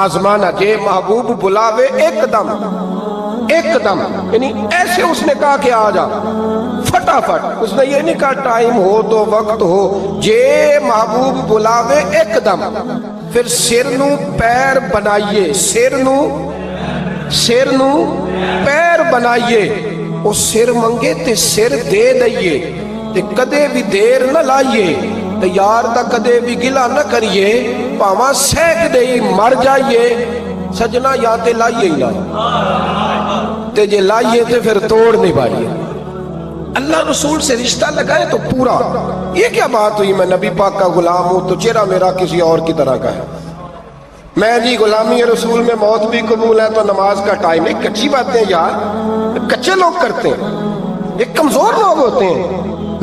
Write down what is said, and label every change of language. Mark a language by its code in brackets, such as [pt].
[hi] आजमाना [pa] जे महबूब बुलावे एकदम एकदम, [hi] यानी ऐसे उसने कहा कि आ जा फटाफट। उसने ये नहीं कहा टाइम हो तो वक्त हो, [pa] जे महबूब बुलावे एकदम। फिर सिर नू पैर बनाइए, सिर नू पैर बनाइए। ਉਹ ਸਿਰ ਮੰਗੇ ਤੇ ਸਿਰ ਦੇ ਦਈਏ ਤੇ ਕਦੇ ਵੀ ਦੇਰ ਨਾ ਲਾਈਏ ਤੇ ਯਾਰ ਦਾ ਕਦੇ ਵੀ ਗਿਲਾ ਨਾ ਕਰੀਏ, ਭਾਵਾਂ ਸਹਿਕਦੇ ਹੀ ਮਰ ਜਾਈਏ ਸਜਣਾ, ਜਾਂ ਤੇ ਲਾਈਏ ਹੀ ਨਾ ਤੇ ਜੇ ਲਾਈਏ ਤੇ ਫਿਰ ਤੋੜ ਨਹੀਂ ਪਾਈਏ। [hi] अल्लाह रसूल से रिश्ता लगाए तो पूरा। ये क्या बात हुई मैं नबी पाक का गुलाम हूं तो चेहरा मेरा किसी और की तरह का है। मैं जी गुलामी रसूल में मौत भी कबूल है तो नमाज का टाइम है। कच्ची बातें यार, कच्चे लोग करते हैं, ये कमजोर लोग होते हैं।